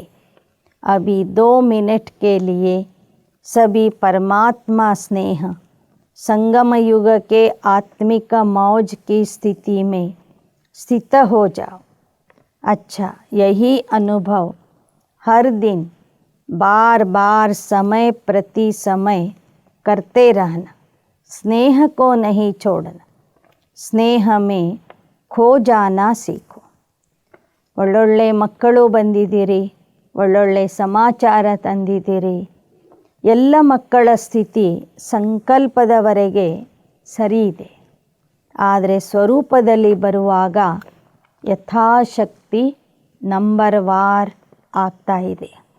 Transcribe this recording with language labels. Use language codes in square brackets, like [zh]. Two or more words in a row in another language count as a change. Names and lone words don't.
[hi] अभी 2 मिनट के लिए सभी परमात्मा स्नेह संगम युग के आत्मिक मौज की स्थिति में स्थित हो जाओ. अच्छा, यही अनुभव हर दिन बार बार समय प्रति समय करते रहना. स्नेह को नहीं छोड़ना, स्नेह में खो जाना सीखो. [kn] ಒಳ್ಳೊಳ್ಳೆ ಮಕ್ಕಳು ಬಂದಿದ್ದೀರಿ, ಒಳ್ಳೊಳ್ಳೆ ಸಮಾಚಾರ ತಂದಿದ್ದೀರಿ. ಎಲ್ಲ ಮಕ್ಕಳ ಸ್ಥಿತಿ ಸಂಕಲ್ಪದವರೆಗೆ ಸರಿ ಇದೆ. ಆದರೆ ಸ್ವರೂಪದಲ್ಲಿ ಬರುವಾಗ ಯಥಾಶಕ್ತಿ ನಂಬರ್ ವಾರ್ ಆಗ್ತಾ ಇದೆ.